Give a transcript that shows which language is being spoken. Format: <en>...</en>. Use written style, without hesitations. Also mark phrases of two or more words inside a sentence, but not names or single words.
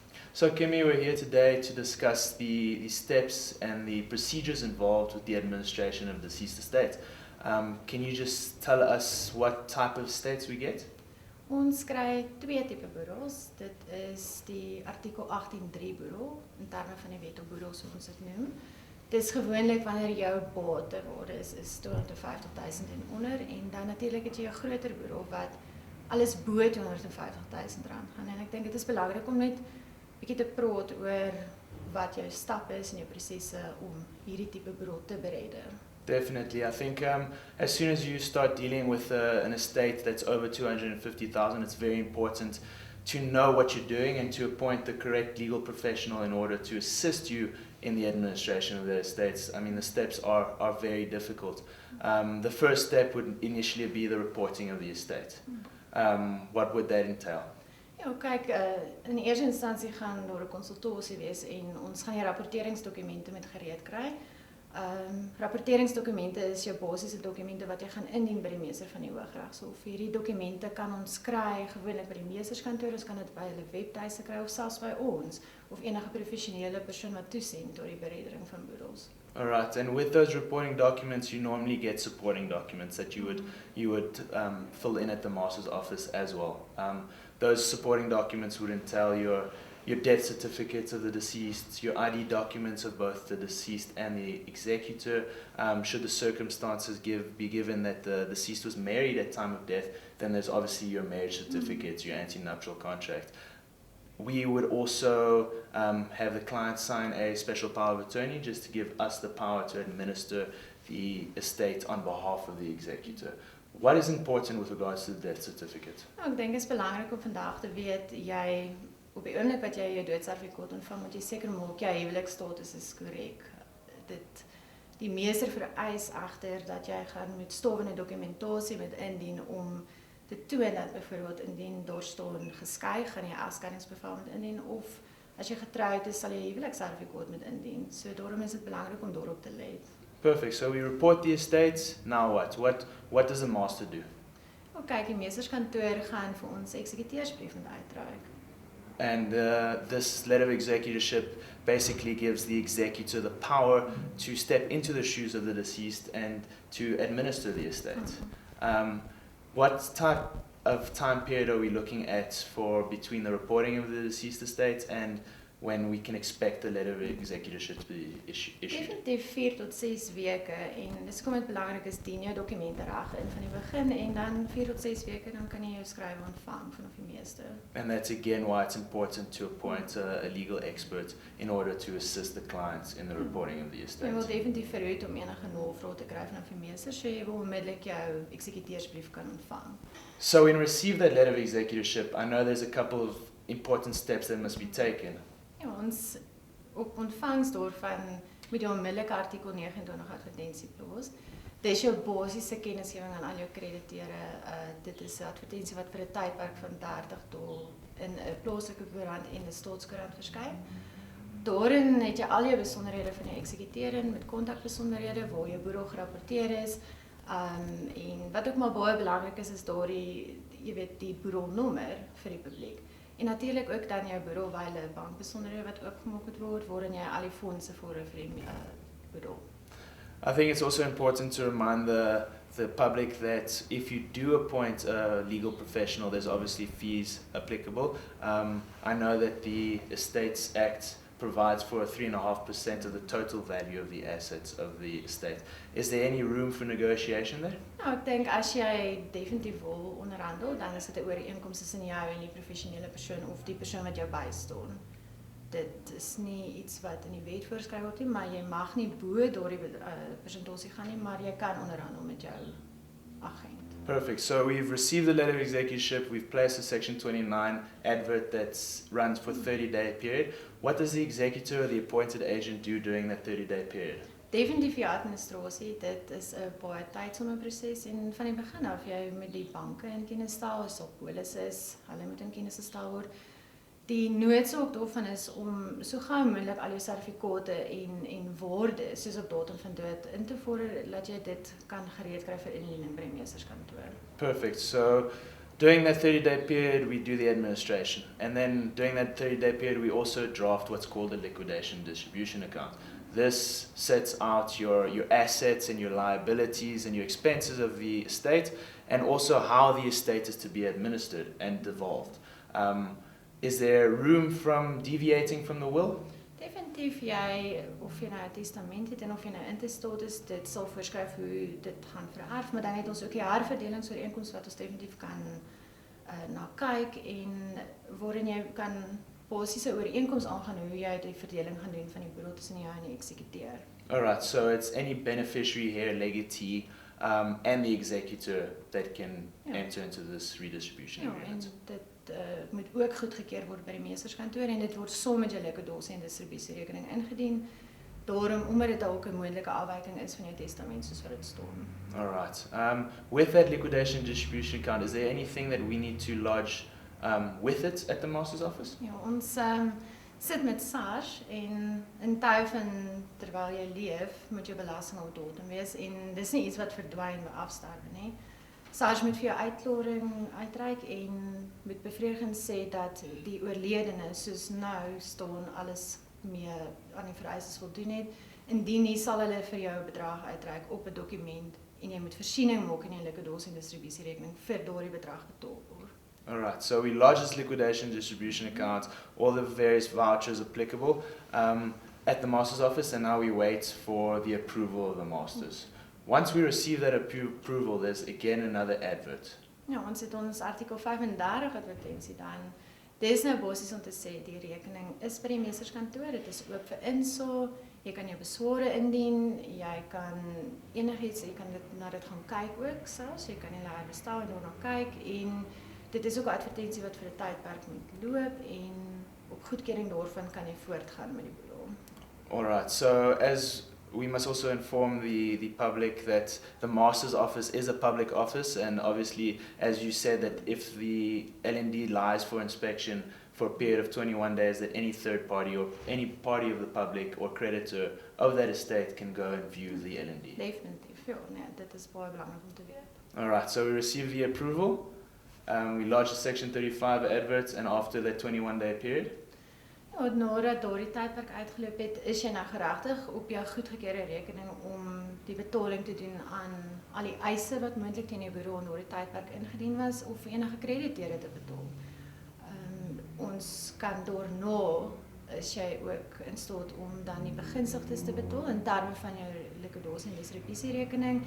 <en>So Kimmy, we're here today to discuss the steps and the procedures involved with the administration of deceased estates. Can you just tell us what type of estates we get?</en> <af>Ons kry twee tipe boedels. Dit is die artikel 18.3 boedel, in terme van die wet op boedel soos ons dit noem. Dit is gewoonlik wanneer jou batewaarde is 250.000 en onder, en dan natuurlik het jy 'n groter boedel wat alles bo 250.000 rand gaan. En ek dink dit is belangrik om net 'n bietjie te praat oor wat jou stappe is en jou prosesse om hierdie tipe boedel te beredder.</af> <en>Definitely. I think as soon as you start dealing with an estate that's over 250,000, it's very important to know what you're doing and to appoint the correct legal professional in order to assist you in the administration of the estates. I mean, the steps are very difficult. The first step would initially be the reporting of the estate. What would that entail?</en> <af>Ja, kyk, in die eerste instansie gaan daar 'n konsultasie wees en ons gaan die rapporteringsdokumente met gereed kry. Rapporteringsdokumente is jou basiese dokumente wat jy gaan indien by die meester van die Hooggeregshof. Hierdie dokumente kan ons kry gewoonlik by die meesterskantoor, ons kan dit by hulle webtuise kry of selfs by ons of enige professionele persoon wat toesien tot die bereddering van boedels.</af> <en>Alright, and with those reporting documents, you normally get supporting documents that you would fill in at the master's office as well. Those supporting documents would entail your death certificates of the deceased, your ID documents of both the deceased and the executor. Should the circumstances be given that the deceased was married at time of death, then there's obviously your marriage certificates, your anti-nuptial contract. We would also have the client sign a special power of attorney just to give us the power to administer the estate on behalf of the executor. What is important with regards to the death certificate?</en> <af>Ek dink dit is belangrik om vandag te weet, jy op die oomblik wat jy jou doodsertifikaat ontvang, moet jy seker maak jou huwelikstatus is korrek. Die meester vereis egter dat jy gaan met stawende dokumentasie moet indien om te toon dat byvoorbeeld indien daar staan geskei, gaan jy egskeidingsbevel moet indien, of as jy getroud is, sal jy huweliksertifikaat moet indien. So daarom is dit belangrik om daarop te let.</af> <en>Perfect. So we report the estates. Now what? What does the master do?</en> <af>Kyk, die meesterskantoor gaan vir ons eksekuteursbrief moet uitreik.</af> <en>And this letter of executorship basically gives the executor the power to step into the shoes of the deceased and to administer the estate. What type of time period are we looking at for between the reporting of the deceased estate and when we can expect the letter of executorship to be issued?</en> <af>Definitief 4 tot 6 weke, en dis kom dit belangrik is dien jou dokumente reg in van die begin, en dan 4 tot 6 weke dan kan jy jou skrywe ontvang vanaf die meester.</af> <en>And that's again why it's important to appoint a legal expert in order to assist the clients in the reporting of the estate.</en> <af>Jy wil definitief verhoed om enige navraag te kry vanaf die meester, so jy wil onmiddellik jou eksekuteursbrief kan ontvang.</af> <en>So when we receive that letter of executorship, I know there's a couple of important steps that must be taken.</en> <af>Ja, ons op ontvangs daarvan moet jy onmiddellik artikel 29 advertensie plaas. Dit is jou basiese kennisgewing aan al jou krediteure. Dit is 'n advertensie wat vir 'n tydperk van 30 dae in 'n plaaslike koerant en 'n staatskoerant verskyn. Daarin het jy al jou besonderhede van die eksekuteur met kontakbesonderhede waar jou boedel gerapporteer is. En wat ook maar baie belangrik is daardie, jy weet, die boedelnommer vir die publiek. En natuurlik ook dan jou boedelwyle bankbesonderhede wat oopgemaak moet word, waarin jy al die fondse vir die boedel.</af> <en>I think it's also important to remind the public that if you do appoint a legal professional, there's obviously fees applicable. I know that the Estates Act provides for a 3.5% of the total value of the assets of the estate. Is there any room for negotiation there?</en> <af>Nou, ek dink as jy definitief wil onderhandel, dan is dit 'n ooreenkoms tussen jou en die professionele persoon of die persoon wat jou bystaan. Dit is nie iets wat in die wet voorskryf word nie, maar jy mag nie bo daardie persentasie gaan nie, maar jy kan onderhandel met jou agent.</af> <en>Perfect. So we've received the letter of executorship. We've placed a Section 29 advert that runs for a 30-day period. What does the executor or the appointed agent do during that 30-day period?</en> <af>Definitief die administrasie, dit is 'n baie tydsame proses, en van die begin af jy met die banke in kennis stel, as op polisse is, hulle moet in kennis gestel word. Die noodsaak daarvan is om so gou moontlik al jou sertifikate en waarde soos op datum van dood in te vorder, dat jy dit kan gereed kry vir indiening by die meesterskantoor.</af> <en>Perfect. So During that 30-day period, we do the administration. And then during that 30-day period, we also draft what's called a liquidation distribution account. This sets out your assets and your liabilities and your expenses of the estate, and also how the estate is to be administered and devolved. Is there room from deviating from the will?</en> <af>Definitief of jy nou 'n testament het en of jy nou intestat is, dit sal voorskryf hoe dit gaan vererf, maar dan het ons ook die herverdelingsooreenkoms wat ons definitief kan na kyk en waarin jy kan basiese ooreenkoms aangaan hoe jy die verdeling gaan doen van die boedel tussen jou en die eksekuteur.</af> <en>Alright, so it's any beneficiary here, legatee, and the executor that can enter into this redistribution agreement.</en> <af>En dit moet ook goedgekeur word by die meesterskantoor en dit word saam met jou liquidasie en distribusierekening ingedien. Daarom omdat dit dalk 'n moontlike afwyking is van jou testament soos wat dit staan.</af> <en>Alright. With that liquidation distribution account, is there anything that we need to lodge with it at the master's office?</en> <af>Ja, ons sit met SARS en in tye van terwyl jy leef, moet jou belasting op datum wees en dis nie iets wat verdwyn by afsterwe nie. SARS moet vir jou uitklaring uitreik en moet bevredigend sê dat die oorledene soos nou staan alles mee aan die vereistes voldoen het. Indien nie sal hulle vir jou 'n bedrag uitreik op 'n dokument en jy moet voorsiening maak in jou liquidasie en distribusierekening vir daardie bedrag betaal word.</af> <en>Alright, so we lodge this liquidation distribution account, all the various vouchers applicable at the master's office, and now we wait for the approval of the masters. Once we receive that approval, there's again another advert.</en> <af>Ja, ons het ons artikel 35 advertensie dan. Dis nou basies om te sê die rekening is by die meesterskantoor, dit is oop vir insaag, jy kan jou besware indien, jy kan enigiets, jy kan na dit gaan kyk ook selfs, jy kan die lêer bestel en daarna kyk en dit is ook 'n advertensie wat vir 'n tydperk moet loop en op goedkeuring daarvan kan jy voortgaan met die boedel.</af> <en>Alright, so as we must also inform the public that the master's office is a public office, and obviously, as you said, that if the LND lies for inspection for a period of 21 days, that any third party or any party of the public or creditor of that estate can go and view the LND.</en> <af>Definitief, ja, nee, dit is baie belangrik om te weet.</af> <en>Alright, so we receive the approval, we lodge the section 35 adverts, and after that 21-day period,</en> <af>ja, nadat daardie tydperk uitgeloop het, is jy nou geregtig op jou goedgekeurde rekening om die betaling te doen aan al die eise wat moontlik teen jou bureau in daardie tydperk ingedien was of enige krediteure te betaal. Ons kan daarna is jy ook in staat om dan die begunstigdes te betaal in terme van jou liquidasie en distribusierekening.</af>